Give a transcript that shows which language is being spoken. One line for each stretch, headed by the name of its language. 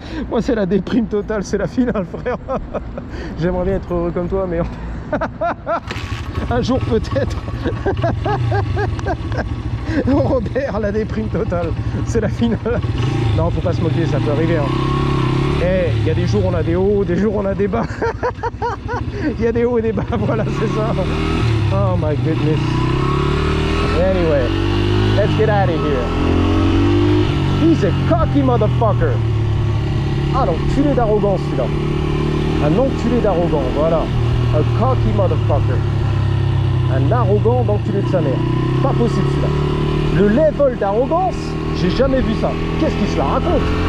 French: Moi, c'est la déprime totale, c'est la finale, frère. J'aimerais bien être heureux comme toi, mais un jour peut-être. Robert, la déprime totale, c'est la finale. Non, faut pas se moquer, ça peut arriver, hein. Eh, il y a des jours on a des hauts, des jours on a des bas. Il y a des hauts et des bas, voilà, c'est ça.
English: Oh my goodness. Anyway, let's get out of here. He's a cocky motherfucker.
French: Ah, l'enculé d'arrogant celui-là. Un enculé d'arrogant, voilà.
English: A cocky motherfucker.
French: Un arrogant d'enculé de sa mère. Pas possible celui-là. Le level d'arrogance, j'ai jamais vu ça. Qu'est-ce qu'il se la raconte?